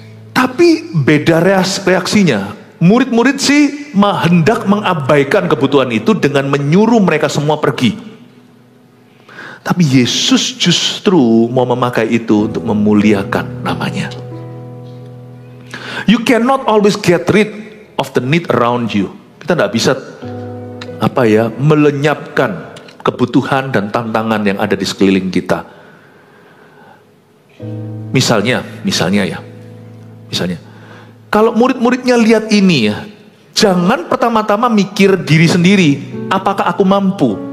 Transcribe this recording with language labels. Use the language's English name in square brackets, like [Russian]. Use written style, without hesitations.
[Indonesian] Tapi beda reaksinya. Murid-murid sih hendak mengabaikan kebutuhan itu dengan menyuruh mereka semua pergi. Tapi Yesus justru mau memakai itu untuk memuliakan namanya. [English] You cannot always get rid of the need around you. [Indonesian] Kita tidak bisa melenyapkan kebutuhan dan tantangan yang ada di sekeliling kita. Misalnya, kalau murid-muridnya lihat ini ya, jangan pertama-tama mikir diri sendiri, apakah aku mampu?